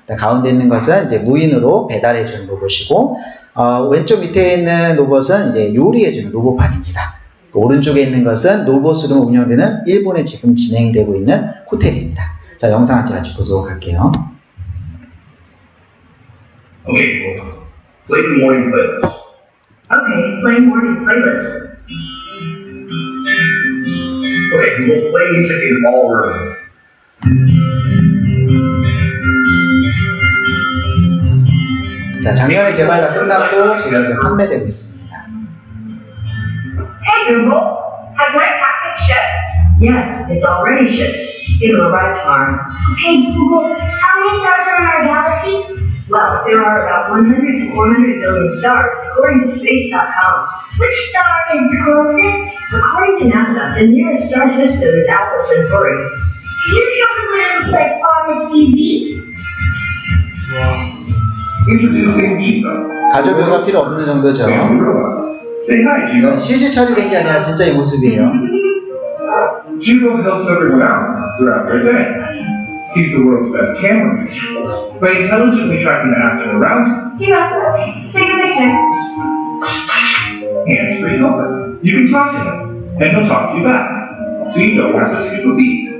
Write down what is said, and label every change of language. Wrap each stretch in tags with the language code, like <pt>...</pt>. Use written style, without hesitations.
<ko>가운데 있는 것은 이제 무인으로 배달해주는 로봇이고, 왼쪽 밑에 있는 로봇은 이제 요리해주는 로봇판입니다. 오른쪽에 있는 것은 로봇으로 운영되는 일본에 지금 진행되고 있는 호텔입니다. 자, 영상 같이 보도록 할게요.</ko> <en>Okay, play the morning playlist. Okay, play morning playlist. Okay, we will play music in all rooms.</en> <ko>자, 작년에 개발 다 끝났고 지금 이제 판매되고 있습니다.</ko> <en>Hey Google, has my package shipped? Yes, it's already shipped. It'll arrive tomorrow. Okay, Google, how many stars are in our galaxy? Well, there are about 100 to 400 billion stars, according to space.com. Which star is the closest? According to NASA, the nearest star system is Alpha Centauri. Can you show me what it looks like on the TV? Introducing Jibo.</en> <ko>가족 묘사 필요 없는 정도죠.</ko> <en>Say hi, Jibo.</en> <ko>이건 CG 처리된 게 아니라 진짜 이 모습이에요.</ko> <en>Jibo helps everyone out throughout their day. He's the world's best cameraman. By intelligently tracking the action around him, Jibo, take a picture. hands-free helper. You can talk to him, and he'll talk to you back. So you don't have to skip a beat.</en>